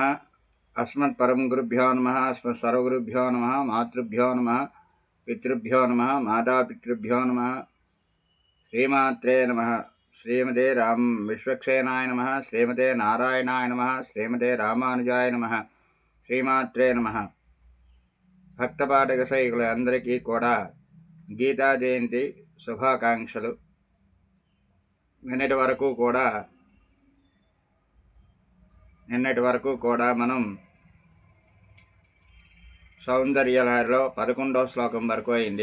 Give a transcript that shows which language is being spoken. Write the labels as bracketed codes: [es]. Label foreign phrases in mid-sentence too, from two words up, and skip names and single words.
[sa] अस्मत्परमगुरुभ्यो नमः। अस्मत्सर्वगुरुभ्यो नमः। मातृभ्यो नमः। पितृभ्यो नमः। मातापितृभ्यो नमः। श्रीमात्रे नमः। श्रीमते राम विश्वक्सेनाय नमः। श्रीमते नारायणाय नमः। श्रीमते रामानुजाय नमः। श्रीमात्रे नमः। [te] భక్తపాఠక సైకులందరికీ కూడా గీతా జయంతి శుభాకాంక్షలు. నిన్నటి వరకు కూడా మనం సౌందర్యలహరిలో 11వ శ్లోకం వరకు అయింది.